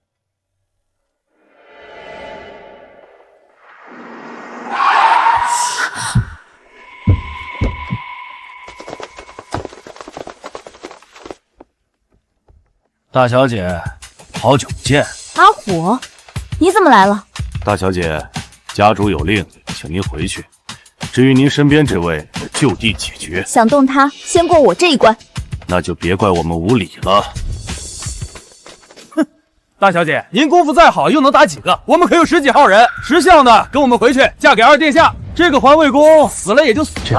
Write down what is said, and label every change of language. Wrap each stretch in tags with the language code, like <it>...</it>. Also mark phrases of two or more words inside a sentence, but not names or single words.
<zh>大小姐，好久不見。阿虎，你怎麼來了？大小姐，家主有令，請您回去。至於您身邊這位，就地解決。想動他，先過我這一關。那就別怪我們無禮了。哼，大小姐，您功夫再好，又能打幾個？我們可有10幾號人，識相的跟我們回去，嫁給二殿下。這個環衛工死了也就死了。</zh>